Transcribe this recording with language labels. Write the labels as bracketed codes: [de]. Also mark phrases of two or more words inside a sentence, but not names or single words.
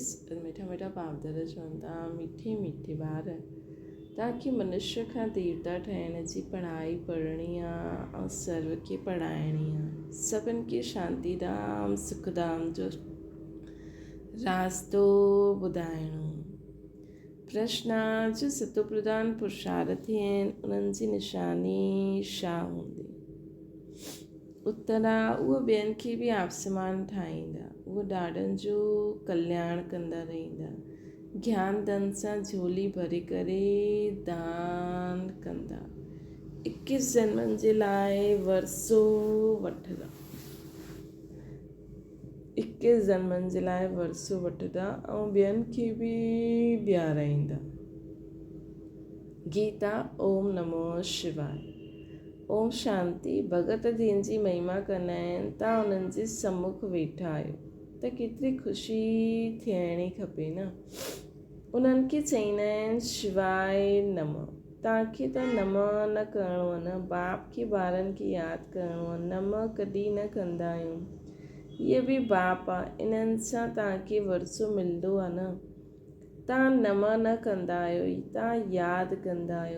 [sd] मिठा मिठा भावदर चवंदा मीठे मीठे ॿार तव्हांखे मनुष्य खां देवता ठहिण जी पढ़ाई पढ़णी आहे ऐं सर्व खे पढ़ाइणी आहे। सभिनि खे शांतीधाम सुखधाम जो रास्तो ॿुधाइणो। प्रश्न जो सतो प्रधान पुरुषार्थी आहिनि, उन्हनि जी निशानी छा हूंदी? उत्तर आहे, उहे ॿियनि खे बि आपसमान ठाहींदा, उहे ॾाढनि जो कल्याण कंदा रहंदा, ज्ञान धन सां झोली भरे करे दान कंदा, 21 जन्मनि जे लाइ वरसो वठंदा, 21 जन्मनि जे लाइ वरसो वठंदा ऐं ॿियनि खे बि ॿियाराईंदा। [sa] गीता। ओम नमो शिवाय। ओम शांति। [sd] भगत जंहिंजी महिमा कंदा आहिनि, तव्हां उन्हनि जे सम्मुख वेठा आहियो त केतिरी ख़ुशी थियणी खपे न। उन्हनि खे चईंदा आहिनि शिवाय नम। तव्हांखे त नम न करिणो आहे न, बाप खे ॿारनि खे यादि करिणो आहे, नम कॾहिं न कंदा आहियूं। इहे बि बाप आहे, इन्हनि सां तव्हांखे वरसो मिलंदो आहे न। तव्हां नम न कंदा आहियो, तव्हां यादि कंदा आहियो।